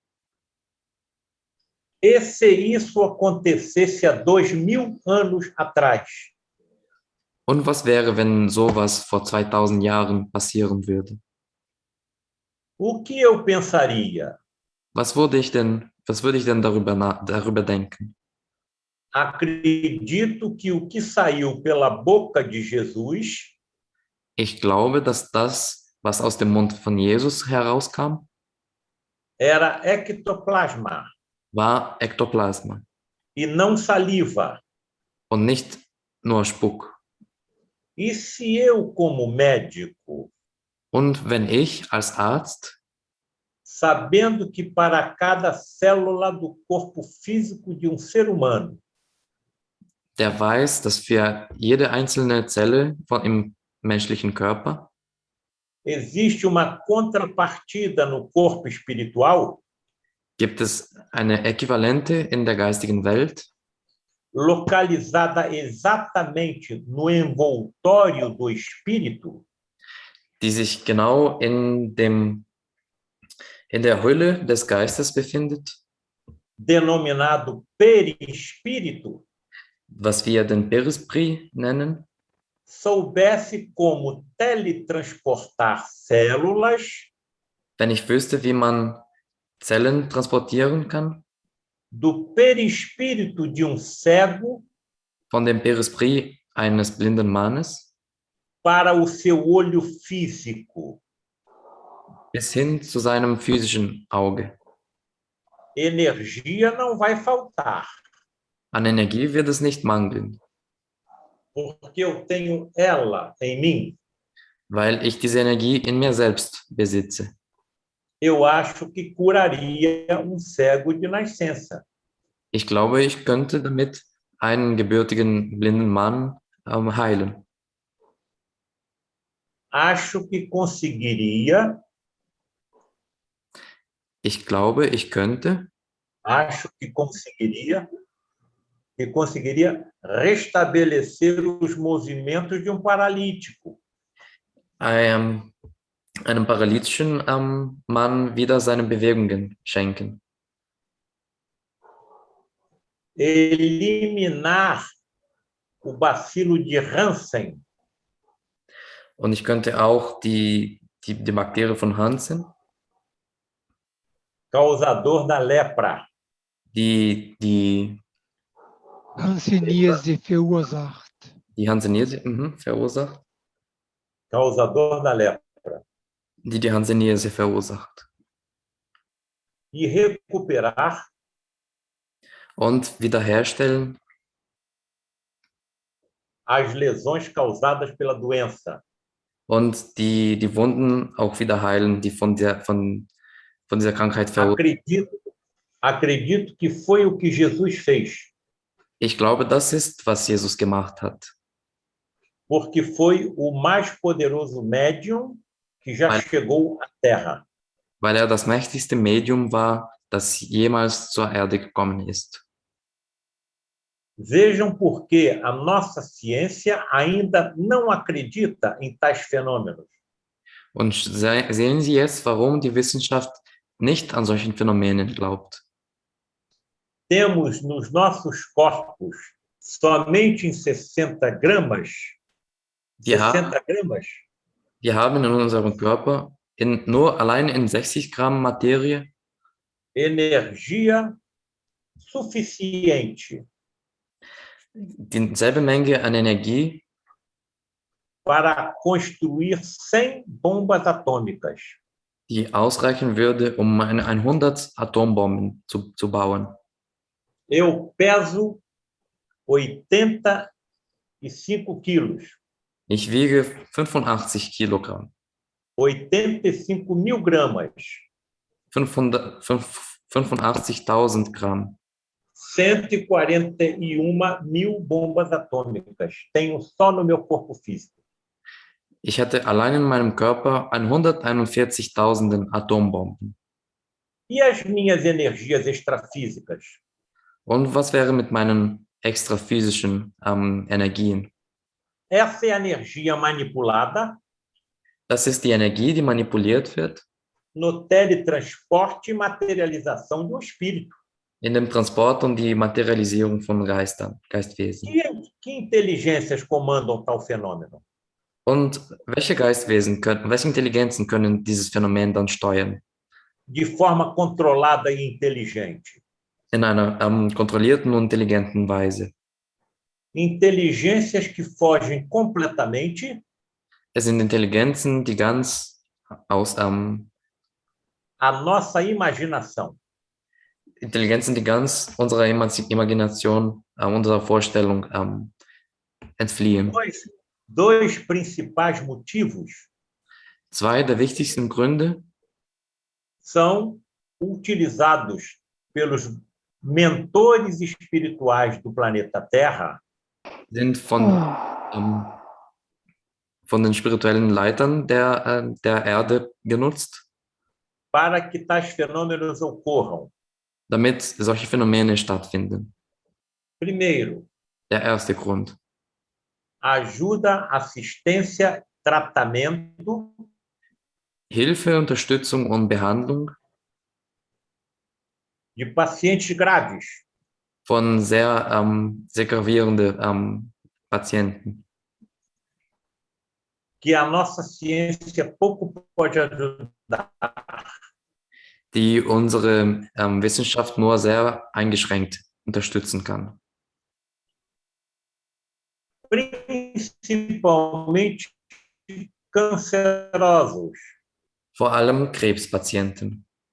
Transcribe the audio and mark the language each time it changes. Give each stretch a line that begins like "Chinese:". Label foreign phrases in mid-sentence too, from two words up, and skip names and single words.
Portuguese: E se isso acontecesse há 2000 anos atrás?
German: Und was wäre, wenn sowas vor 2000 Jahren passieren würde?
Portuguese: O que eu pensaria?
German: Was würde ich denn darüber denken?
Portuguese: Acredito que o que saiu pela boca de Jesus
German: Ich glaube, dass das, was aus dem Mund von Jesus herauskam,
Portuguese: era ectoplasma
German: war Ektoplasma
Portuguese: e não saliva.
German: und nicht nur Spuck.
Portuguese: E se eu, como médico,
German: Und wenn ich als Arzt,
Portuguese: sabendo que para cada célula do corpo físico de ser humano
German: der weiß, dass für jede einzelne Zelle im menschlichen Körper
Portuguese: existe uma contrapartida no corpo espiritual,
German: gibt es eine Äquivalente in der geistigen Welt,
Portuguese: localizada exatamente no envoltório do espírito,
German: die sich genau in der Hülle des Geistes befindet,
Portuguese: denominado perispírito,
German: was wir den Perisprit nennen,
Portuguese: soubesse como teletransportar células
German: wenn ich wüsste, wie man Zellen transportieren kann,
Portuguese: do perispírito de cego
German: von dem Perisprit eines blinden Mannes
Portuguese: para o seu olho físico.
German: bis hin zu seinem physischen Auge.
Portuguese: Energia não vai faltar,
German: An Energie wird es nicht mangeln,
Portuguese: porque eu tenho ela em mim.
German: weil ich diese Energie in mir selbst besitze.
Portuguese: Eu acho que curaria cego de nascença.
German: Ich glaube, ich könnte damit einen gebürtigen blinden Mann heilen.
Portuguese: Acho que conseguiria,
German: Ich glaube, ich könnte
Portuguese: acho que conseguiria restabelecer os movimentos de paralítico.
German: einem paralytischen Mann wieder seine Bewegungen schenken.
Portuguese: Eliminar o bacilo de Hansen,
German: Und ich könnte auch die Bakterie von Hansen,
Portuguese: causador da lepra,
German: die Hanseníase verursacht. Hanseníase verursacht,
Portuguese: causador da lepra,
German: die Hanseníase verursacht.
Portuguese: e recuperar
German: Und wiederherstellen
Portuguese: as lesões causadas pela doença.
German: und die Wunden auch wieder heilen, die von dieser Krankheit verursacht.
Portuguese: Acredito que foi o que Jesus fez,
German: Ich glaube, das ist, was Jesus gemacht hat,
Portuguese: porque foi o mais poderoso médium que já chegou à Terra.
German: weil er das mächtigste Medium war, das jemals zur Erde gekommen ist.
Portuguese: Vejam por que a nossa ciência ainda não acredita em tais fenômenos.
German: Und sehen Sie jetzt, warum die Wissenschaft nicht an solchen Phänomenen glaubt.
Portuguese: Temos nos nossos corpos somente em 60 gramas,
German: Wir
Portuguese: 60 gramas,
German: haben in unserem Körper nur allein in 60 Gramm Materie
Portuguese: energia suficiente
German: dieselbe Menge an Energie,
Portuguese: para construir 100 bombas atômicas.
German: die ausreichen würde, um 100 Atombomben zu bauen.
Portuguese: Eu peso 85 quilos,
German: Ich wiege 85 Kilogramm,
Portuguese: 85.000 gramas,
German: 85.000 Gramm,
Portuguese: 141.000 bombas atômicas. Tenho só no meu corpo físico.
German: Ich hatte allein in meinem Körper 141.000 Atombomben.
Portuguese: E as minhas energias extrafísicas?
German: Und was wäre mit meinen extraphysischen Energien?
Portuguese: Essa é a energia manipulada
German: Das ist die Energie, die manipuliert wird
Portuguese: no teletransporte e materialização do espírito.
German: in dem Transport und die Materialisierung von Geistwesen.
Portuguese: Que inteligências comandam tal fenômeno?
German: Und welche welche Intelligenzen können dieses Phänomen dann steuern?
Portuguese: De forma controlada e inteligente.
German: In einer kontrollierten und intelligenten Weise.
Portuguese: Inteligências que fogem completamente
German: Es sind Intelligenzen, die ganz aus
Portuguese: à nossa imaginação.
German: Intelligenzen, die ganz unserer Imagination, unserer Vorstellung entfliehen.
Portuguese: Dois principais motivos
German: Zwei der wichtigsten Gründe
Portuguese: são utilizados pelos mentores espirituais do planeta Terra
German: sind von den spirituellen Leitern der Erde genutzt,
Portuguese: para que tais fenômenos ocorram.
German: damit solche Phänomene stattfinden.
Portuguese: Primeiro,
German: Der erste Grund.
Portuguese: ajuda, assistência, tratamento
German: Hilfe, Unterstützung und Behandlung
Portuguese: de pacientes graves,
German: von sehr gravierenden Patienten,
Portuguese: que a nossa ciência pouco pode ajudar.
German: die unsere Wissenschaft nur sehr eingeschränkt unterstützen kann.
Portuguese: Principalmente cancerosos.
German: Vor allem Krebspatienten.